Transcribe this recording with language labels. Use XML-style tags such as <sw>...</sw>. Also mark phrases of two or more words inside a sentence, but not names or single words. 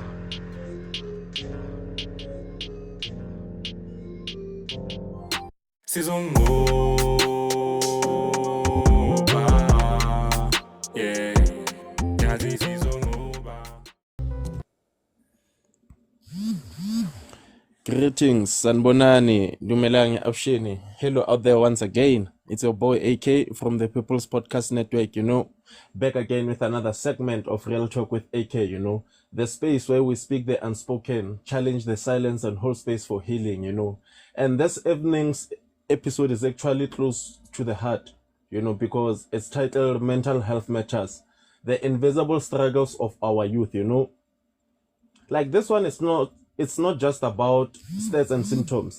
<zu>Yeah, yazi sizongoba.</zu> <en>Greetings,</en> <zu>sanbonani, dumelang afshini.</zu> <en>Hello out there once again. It's your boy AK from the People's Podcast Network, back again with another segment of Real Talk with AK, the space where we speak the unspoken, challenge the silence and hold space for healing, And this evening's episode is actually close to the heart, because it's titled Mental Health Matters, the invisible struggles of our youth, Like this one is it's not just about stats and symptoms.</en>